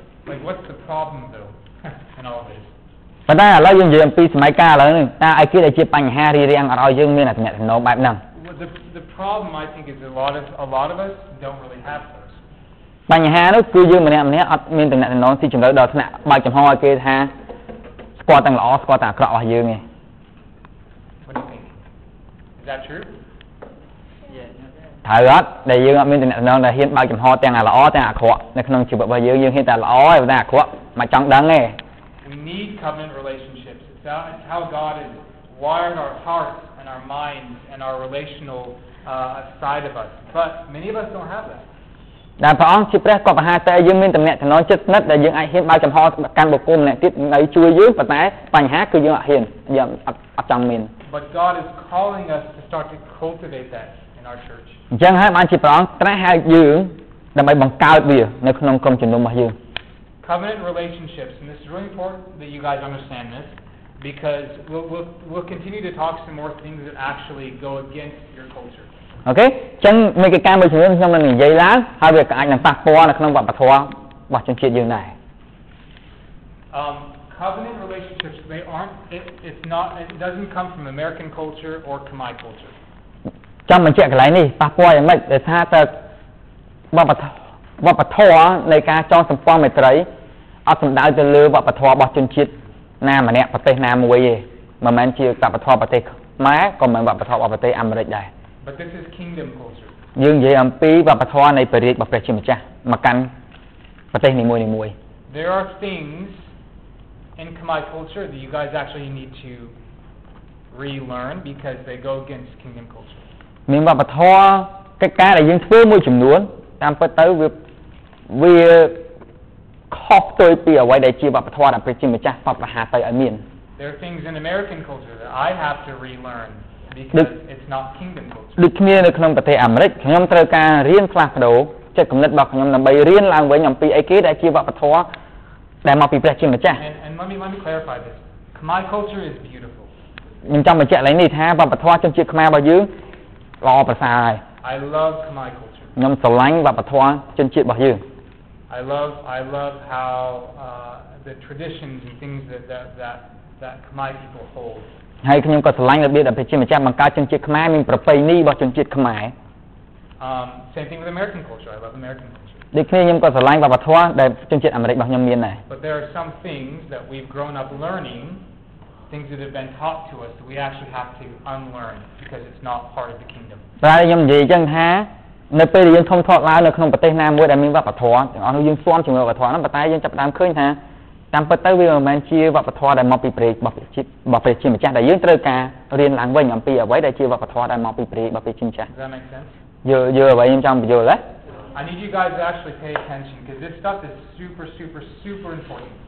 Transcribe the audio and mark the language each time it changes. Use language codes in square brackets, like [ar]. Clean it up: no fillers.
[en] But what's the problem though in all this? [km] ប៉ុន្តែឥឡូវយើងនិយាយអំពីសម័យកាលឥឡូវនេះតើអីគេដែលជាបញ្ហារារាំងអត់ឲ្យយើងមានអាទំនាក់ទំនងបែបហ្នឹង [en] The problem I think is a lot of us don't really have those. [km] បញ្ហានោះគឺយើងម្នាក់អត់មានទំនាក់ទំនងស៊ីជម្រៅដល់ថ្នាក់បើកចំហឲ្យគេថាស្គាល់ទាំងល្អស្គាល់ទាំងអាក្រក់របស់យើងទេ [en] What do you think? Is that true? [km] ត្រូវអត់ដែលយើងអត់មានទំនាក់ទំនងដែលហ៊ានបើកចំហទាំងអាល្អទាំងអាក្រក់នៅក្នុងជីវិតរបស់យើងហ៊ានតែល្អហើយតែអាក្រក់មិនចង់ដឹងទេ [en] We need covenant relationships. It's how God has wired our hearts and our minds and our relational side of us. But many of us don't have that. [km] ដែលព្រះអង្គជាព្រះក៏ប្រហាតែយើងមានទំនាក់ទំនងជិតស្និទ្ធដែលយើងអាចហ៊ានបើកចំហកាន់បុគ្គលម្នាក់ទៀតនៅជួយយើងប៉ុន្តែបញ្ហាគឺយើងអត់ហ៊ានយើងអត់ចង់មាន [en] But God is calling us to start to cultivate that in our church. [km] អញ្ចឹងហើយបានជាព្រះអង្គត្រាស់ហៅយើងដើម្បីបង្កើតវានៅក្នុងក្រុមជំនុំរបស់យើង [en] Covenant relationships, and this is really important that you guys understand this, because we'll continue to talk some more things that actually go against your culture. [km] អូខេអញ្ចឹងមានកិច្ចការមួយចំនួនខ្ញុំនឹងនិយាយឡើងហើយវាក៏អាចនឹងប៉ះពាល់នៅក្នុងវប្បធម៌របស់ជនជាតិយើងដែរ [en] Covenant relationships, it doesn't come from American culture or Khmer culture. [km] ចាំបញ្ជាក់កន្លែងនេះប៉ះពាល់យ៉ាងម៉េចដែលថាតើវប្បធម៌នៃការចងសម្ព័ន្ធមេត្រីអត់សំដៅទៅលើវប្បធម៌របស់ជនជាតិណាម្នាក់ប្រទេសណាមួយទេមិនមែនជាវប្បធម៌ប្រទេសខ្មែរក៏មិនមែនវប្បធម៌របស់ប្រទេសអាមេរិកដែរ [en] But this is kingdom culture. [km] យើងនិយាយអំពីវប្បធម៌នៃព្រះរាជរបស់ព្រះជាម្ចាស់មកកាន់ប្រទេសនីមួយៗ [en] There are things in Khmer culture that you guys actually need to relearn because they go against kingdom culture. [km] មានវប្បធម៌កិច្ចការដែលយើងធ្វើមួយចំនួនតាមពិតទៅវាខុសផ្ទុយពីអ្វីដែលជាវប្បធម៌ដែលព្រះជាម្ចាស់បបប្រហាទៅឲ្យមាន [en] There are things in American culture that I have to relearn because it's not kingdom culture. [km] ដូចគ្នានៅក្នុងប្រទេសអាមេរិកខ្ញុំត្រូវការរៀនផ្លាស់ប្ដូរចិត្តគំនិតរបស់ខ្ញុំដើម្បីរៀនឡើងវិញអំពីអីគេដែលជាវប្បធម៌ដែលមកពីព្រះជាម្ចាស់ [en] And let me clarify this. Khmer culture is beautiful. [km] ខ្ញុំចង់បញ្ជាក់ឡើងនេះថាវប្បធម៌ជនជាតិខ្មែររបស់យើងល្អប្រសើរហើយ [en] I love Khmer culture. [km] ខ្ញុំស្រឡាញ់វប្បធម៌ជនជាតិរបស់យើង [en] I love how the traditions and things that Khmer people hold. [km] ហើយខ្ញុំក៏ស្រឡាញ់របៀបដែលព្រះជាម្ចាស់បង្កើតជនជាតិខ្មែរមានប្រពៃណីរបស់ជនជាតិខ្មែរ [en] Same thing with American culture. I love American culture. [km] ដូចគ្នាខ្ញុំក៏ស្រឡាញ់វប្បធម៌ដែលជនជាតិអាមេរិករបស់ខ្ញុំមានដែរ [en] But there are some things that we've grown up learning, things that have been taught to us that we actually have to unlearn because it's not part of the kingdom. [km] តែខ្ញុំនិយាយអញ្ចឹងថានៅពេលដែលយើងធំធាត់ឡើងនៅក្នុងប្រទេសណាមួយដែលមានវប្បធម៌ទាំងអស់នោះយើងស្គាល់ជាមួយវប្បធម៌ហ្នឹងប៉ុន្តែយើងចាប់ផ្ដើមឃើញថាតាមពិតទៅវាមិនមែនជាវប្បធម៌ដែលមកពីព្រះរបស់ព្រះជាម្ចាស់ដែលយើងត្រូវការរៀនឡើងវិញអំពីអ្វីដែលជាវប្បធម៌ដែលមកពីព្រះរបស់ព្រះជាម្ចាស់ [en] Does that make sense? [km] យល់អ្វីខ្ញុំចង់បញ្យល់ទេ [en] I need you guys to actually pay attention because this stuff is super important.